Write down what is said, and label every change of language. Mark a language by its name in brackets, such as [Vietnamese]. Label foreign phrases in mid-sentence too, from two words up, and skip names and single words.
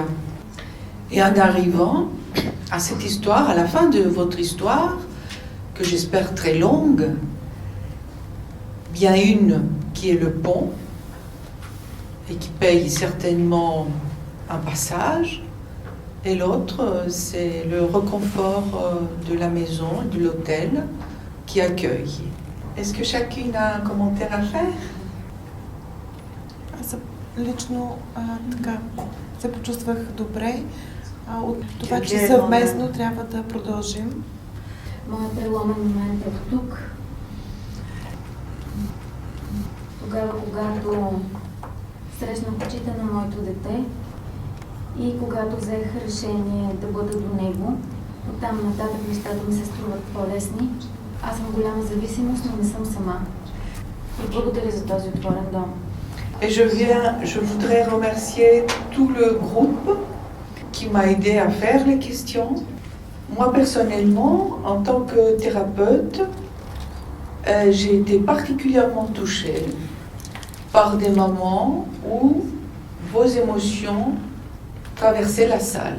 [French] Et en arrivant à cette histoire, à la fin de votre histoire, que j'espère très longue, bien une qui est le pont et qui paye certainement un passage, et l'autre, c'est le réconfort de la maison et de l'hôtel qui accueille. Est-ce que chacune a un commentaire à faire? [Bulgarian] лично така се почувствах добре от това, че Окей, съвместно трябва да продължим. Моят преломен момент е тук. Тогава, когато срещнах очите на моето дете и когато взех решение да бъда до него, оттам нататък нещата ми се струват по-лесни. Аз съм голяма зависимост, но не съм сама. И благодаря за този отворен дом. [French] Et je voudrais remercier tout le groupe qui m'a aidé à faire les questions. Moi personnellement, en tant que thérapeute, j'ai été particulièrement touchée par des moments où vos émotions traversaient la salle.